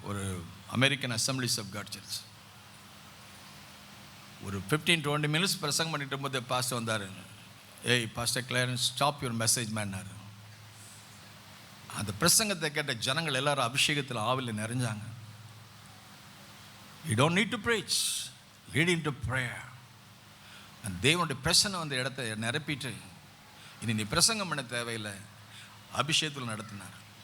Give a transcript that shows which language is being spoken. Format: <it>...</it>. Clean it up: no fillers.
<en>ஒரு American assemblies of God church.</en> <ta>ஒரு 15-20 minutes பிரசங்கம் பண்ணிட்டு இருக்கும்போது பாஸ்டர் வந்தார். ஏய் pastor Clarence,</ta> <en>stop your message</en> <ta>மேன்னார். அந்த பிரசங்கத்தை கேட்ட ஜனங்கள் எல்லாரும் அபிஷேகத்தில் ஆவியில் நிறைஞ்சாங்க.</ta> <en>You don't need to preach, lead into prayer.</en> <ta>அந்த தேவனுடைய பிரசன்னை அந்த இடத்தை நிரப்பிட்டு இனி நீ பிரசங்கம் பண்ண தேவையில்லை, அபிஷேகத்தில் நடத்தினார்.</ta>